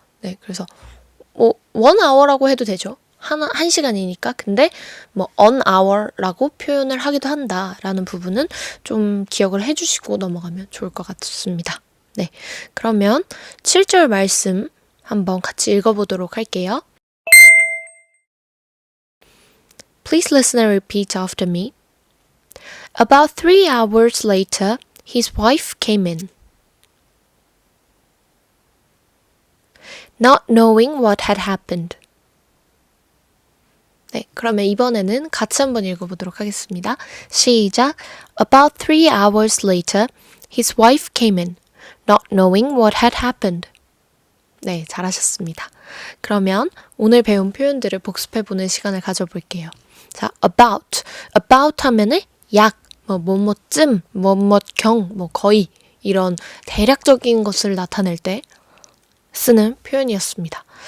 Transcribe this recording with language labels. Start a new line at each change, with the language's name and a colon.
Korean: 네, 그래서 뭐
English: one hour
Korean: 라고 해도 되죠. 한 시간이니까. 근데 뭐
English: on hour
Korean: 라고 표현을 하기도 한다라는 부분은 좀 기억을 해주시고 넘어가면 좋을 것 같습니다. 네, 그러면 7절 말씀 한번 같이 읽어보도록 할게요.
English: Please listen and repeat after me. About 3 hours later, his wife came in. Not knowing what had happened.
Korean: 네, 그러면 이번에는 같이 한번 읽어보도록 하겠습니다. 시작.
English: About 3 hours later, his wife came in, not knowing what had happened.
Korean: 네, 잘하셨습니다. 그러면 오늘 배운 표현들을 복습해보는 시간을 가져볼게요. 자, about 하면은 약, 뭐뭐쯤, 뭐뭐경, 뭐 거의 이런 대략적인 것을 나타낼 때 쓰는 표현이었습니다.